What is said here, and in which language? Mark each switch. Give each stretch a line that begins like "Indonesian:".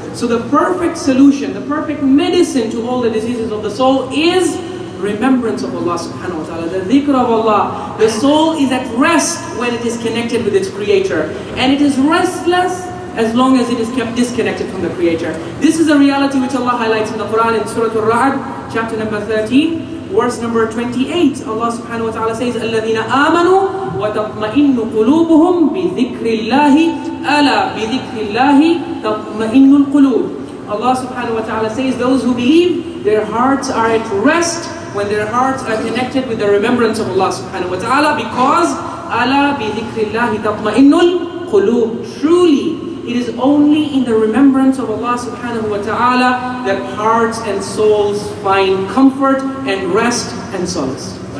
English: So the perfect solution, the perfect medicine to all the diseases of the soul is remembrance of Allah subhanahu wa ta'ala, the dhikr of Allah. The soul is at rest when it is connected with its creator, and it is restless as long as it is kept disconnected from the creator. This is a reality which Allah highlights in the Quran in Surah Al-Ra'd, chapter number 13, verse number 28. Allah subhanahu wa ta'ala says,
Arabic: الَّذِينَ آمَنُوا وَتَطْمَئِنُّ قُلُوبُهُمْ بِذِكْرِ اللَّهِ أَلَا بِذِكْرِ اللَّهِ تَطْمَئِنُّ الْقُلُوبُ.
English: Allah subhanahu wa ta'ala says, those who believe, their hearts are at rest when their hearts are connected with the remembrance of Allah subhanahu wa ta'ala, because
Arabic: أَلَا بِذِكْرِ اللَّهِ تَطْمَئِنُّ الْقُلُوبُ.
English: Truly, it is only in the remembrance of Allah subhanahu wa ta'ala that hearts and souls find comfort and rest and solace.